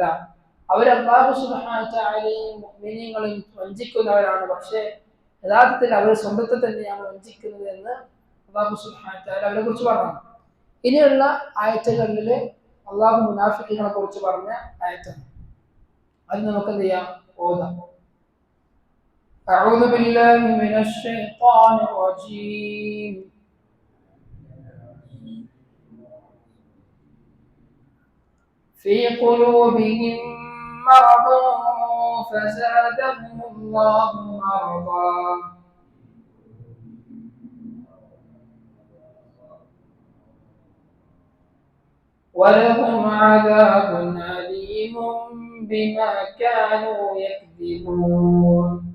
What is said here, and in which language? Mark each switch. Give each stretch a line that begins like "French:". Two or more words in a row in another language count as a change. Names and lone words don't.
Malayalam: അവർ
Arabic: الله سبحانه وتعالى
Malayalam: മുഅ്മിനീങ്ങളെയും വഞ്ചിക്കുന്നവരാണ്. പക്ഷേ യഥാർത്ഥത്തിൽ അവർ സ്വന്തത്തെ തന്നെയാണ് വഞ്ചിക്കുന്നത് എന്ന്
Arabic: الله سبحانه وتعالى
Malayalam: അവരെ കുറിച്ച് പറഞ്ഞു. ഇനിയുള്ള ആയത്തുകളിൽ അല്ലാഹു മുനാഫിഖുകളെ കുറിച്ച് പറഞ്ഞ ആയത്താണ്. അത് നമുക്ക് എന്ത് ചെയ്യാം? ഓതാം.
Arabic: أعوذ بالله من الشيطان الرجيم. في قلوبهم مرض فزادهم الله مرضا ولهم عذاب أليم بما كانوا يكذبون.